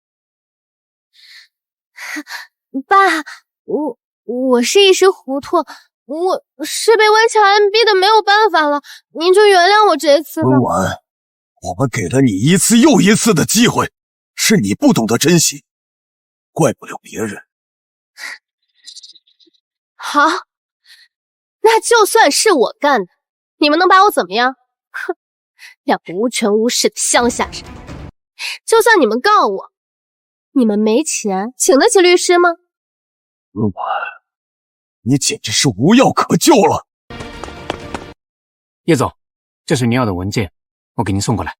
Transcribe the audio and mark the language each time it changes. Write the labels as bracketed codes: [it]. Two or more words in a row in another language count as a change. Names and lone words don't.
[zh] 爸，我是一時糊塗，我是被温喬安逼得沒有辦法了，您就原諒我這一次吧。溫婉，我們給了你一次又一次的機會，是你不懂得珍惜，怪不了別人。好，那就算是我幹的，你們能把我怎麼樣？哼，兩個無權無勢的鄉下人。就算你們告我，你們沒錢請得起律師嗎？溫婉，你簡直是無藥可救了。葉總，這是您要的文件，我給您送過來。